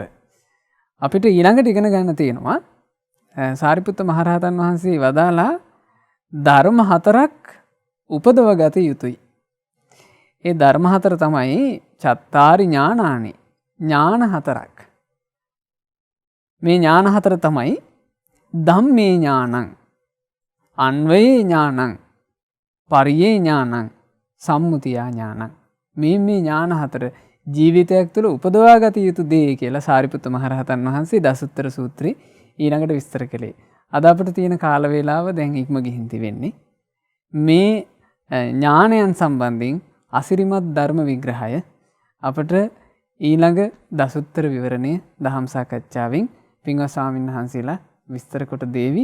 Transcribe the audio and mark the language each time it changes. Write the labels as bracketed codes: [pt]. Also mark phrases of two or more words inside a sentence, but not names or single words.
[si] අපිට ඊළඟට ඉගෙන ගන්න තියෙනවා සාරිපුත්ත මහරහතන් වහන්සේ වදාලා ධර්ම 4ක් උපදව ගත යුතුයි. ඒ ධර්ම 4 තමයි [pi] චත්තාරි ඥානානි. [si] ඥාන 4ක්. මේ ඥාන 4 තමයි [pi] ධම්මේ ඥානං, අන්වයේ ඥානං, පරියේ ඥානං, සම්මුතියා ඥානං. [si] මේ ඥාන 4 ජීවිතයක් තුළ උපදවා ගත යුතු දේ කියලා සාරිපුත්ත මහරහතන් වහන්සේ දසුත්තර සූත්‍රයේ ඊළඟට විස්තර කළේ. අද අපිට තියෙන කාල වේලාව දැන් ඉක්ම ගිහින් තිබෙන්නේ. මේ ඥානයන් සම්බන්ධයෙන් අසිරිමත් ධර්ම විග්‍රහය අපට ඊළඟ දසුත්තර විවරණය දහම් සාකච්ඡාවෙන් පින්වත් ස්වාමීන් වහන්සේලා විස්තර කොට දේවි.